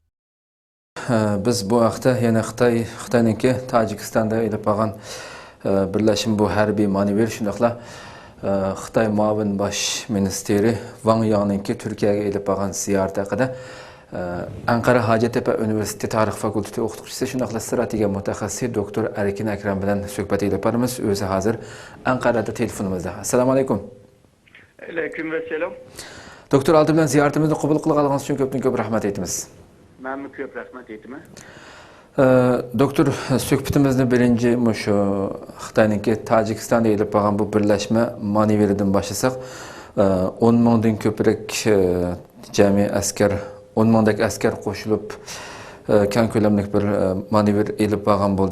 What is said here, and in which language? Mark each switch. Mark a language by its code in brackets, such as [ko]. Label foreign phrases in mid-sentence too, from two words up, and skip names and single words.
[ug] Biz bu vaqtda yana Xitoyningki Tojikistonda elib olgan birlashim bu harbiy manevr shundaqla Xitoy muavin bosh ministri Wang Yang'ningki Turkiyaga elib olgan ziyorati haqida Ankara Hacettepe Üniversitesi Tarix Fakültesi o'qituvchisi shundaqla strategiya mutaxassisi doktor Erkin Akram bilan suhbat elib boramiz. O'zi hozir Ankarada telefonimizda. Assalomu alaykum. [tr] Aleyküm ve selam. [ug] Doktor oldi bilan ziyoratimizni qabul qilganingiz uchun ko'p rahmat aytamiz. Men ko'p rahmat aytaman. Doktor, suhbatimizni birinchi shu Xitoyningki Tojikistonda elib olgan bu birlashma manevridan boshlasak, 10 mingdan ko'proq jami askar 10 mingdek askar qo'shilib keng ko'lamli bir manevr elib olgan bo'ldi.